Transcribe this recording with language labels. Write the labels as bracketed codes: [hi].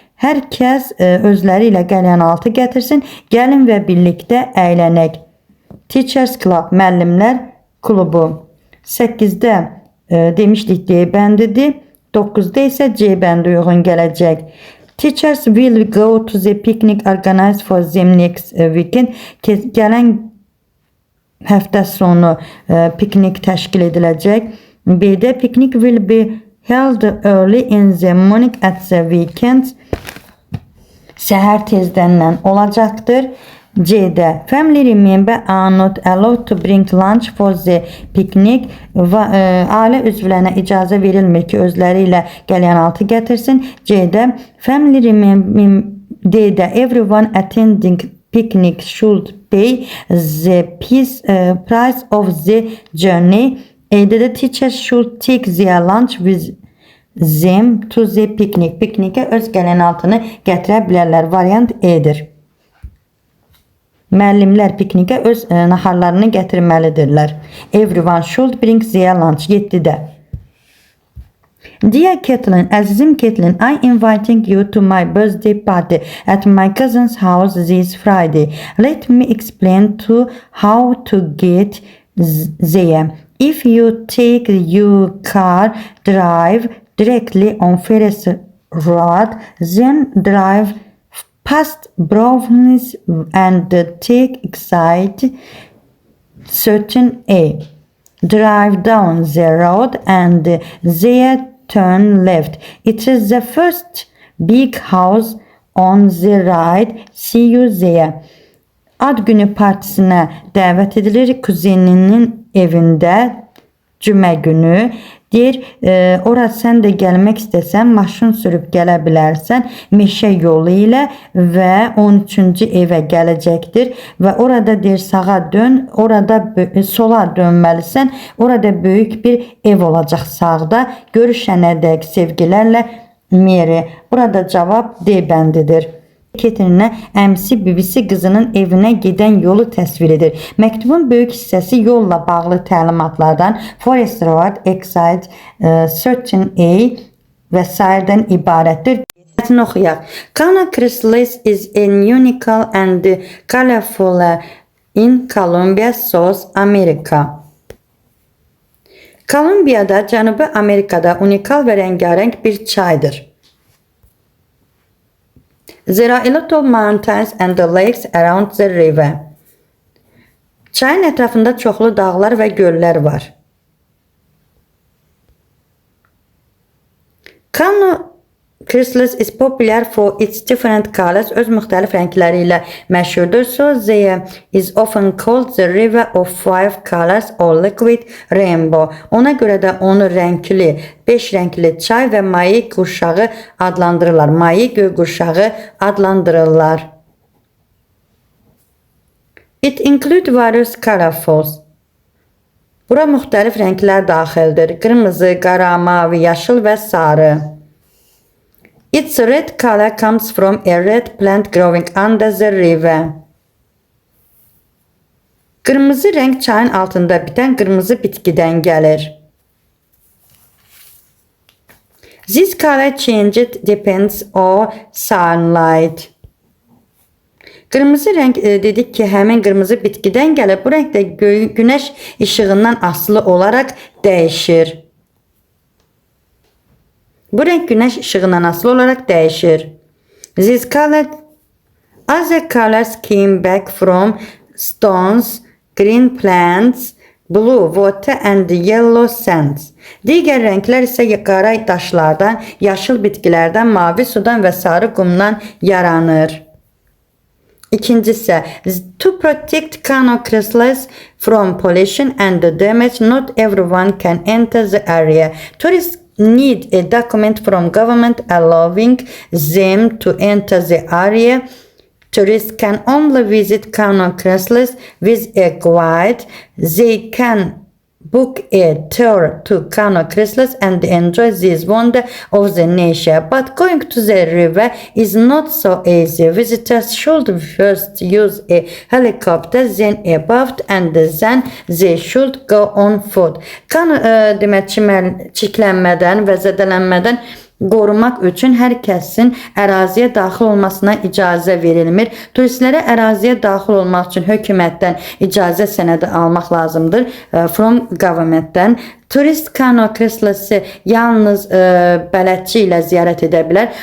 [az] Hər kəs özləri ilə qəlyanaltı gətirsin, gəlin və birlikdə əylənək. Teachers Club, müəllimlər klubu. 8-də demişdik D bəndidir, 9-da isə C bəndi uyğun gələcək. [en] Teachers will go to the picnic organized for them next weekend. [az] Gələn həftə sonu piknik təşkil ediləcək. [en] B-də picnic will be held early in the morning at the weekend. [az] Səhər tezdəndən olacaqdır. [en] C-də family member are not allowed to bring lunch for the picnic. [az] Ailə üzvlərinə icazə verilmir ki, özləri ilə qəlyanaltı gətirsin. C-də family [en] D-də everyone attending picnic should pay the price of the journey. A-də də teachers should take their lunch with them to the picnic. [az] Piknikə öz gələnaltını gətirə bilərlər. Variant E-dir. Müəllimlər piknikə öz naharlarını gətirməlidirlər. [en] Everyone should bring their lunch. 7-də. Dear Caitlin, [az] əzizim [en] Caitlin, I inviting you to my birthday party at my cousin's house this Friday. Let me explain to how to get there. If you take your car, drive directly on Ferris Road, then drive past Brownies and take exit 13A. Drive down the road and there turn left. It is the first big house on the right. See you there. [az] Ad günü partisinə dəvət edilir kuzeninin evində cümə günü. Deyir, ora sən də gəlmək istəsən, maşın sürüb gələ bilərsən, meşə yolu ilə və 13-cü evə gələcəkdir və orada deyir sağa dön, orada sola dönməlisən, orada böyük bir ev olacaq sağda. Görüşənədək sevgilərlə Mary. Burada cavab D bəndidir. Catherine'ə əmsi bibisi qızının evinə gedən yolu təsvir edir. Məktubun böyük hissəsi yolla bağlı təlimatlardan Forest Road, Exit 13A və sairədən ibarətdir. Mətni oxuyaq. [en] Cana Chrysalis is a unique and colorful in Columbia, South America. [az] Kolumbiyada, Cənubi Amerikada unikal və rəngarəng bir çaydır. [en] There are a lot of mountains and lakes around the river. [az] Çayın ətrafında çoxlu dağlar və göllər var. [en] Cana Chrysalis is popular for its different colors. [az] Öz müxtəlif rəngləri ilə məşhurdur. [en] So there is often called the river of five colors or liquid rainbow. [az] Ona görə də onu rəngli, 5 rəngli çay və maye qurşağı adlandırırlar. Maye göy qurşağı adlandırırlar. [en] It includes various colorfuls. [az] Bura müxtəlif rənglər daxildir. Qırmızı, qara, mavi, yaşıl və sarı. [en] Its red color comes from a red plant growing under the river. [az] Qırmızı rəng çayın altında bitən qırmızı bitkidən gəlir. [en] This color changed depends on sunlight. [az] Qırmızı rəng dedik ki, həmin qırmızı bitkidən gəlir. Bu rəng də günəş işığından asılı olaraq dəyişir. Bu rəng günəş işığından asılı olaraq dəyişir. [en] These other colors came back from stones, green plants, blue water and yellow sands. [az] Digər rənglər isə qara daşlardan, yaşıl bitkilərdən, mavi sudan və sarı qumdan yaranır. İkincisi, [en] to protect Cana Chrysalis from pollution and damage, not everyone can enter the area. Tourists need a document from government allowing them to enter the area. Tourists can only visit Cana Chrysalis with a guide. They can book a tour to Cana Chrysalis and enjoy this wonder of the nature. But going to the river is not so easy. Visitors should first use a helicopter, then a boat, and then they should go on foot. [az] Demək çiklənmədən və zədələnmədən qorumaq üçün hər kəsin əraziyə daxil olmasına icazə verilmir. Turistlərə əraziyə daxil olmaq üçün hökumətdən icazə sənədi almaq lazımdır. [en] From [az] governmentdən. Turist Cana Chrysalis'i yalnız bələdçi ilə ziyarət edə bilər.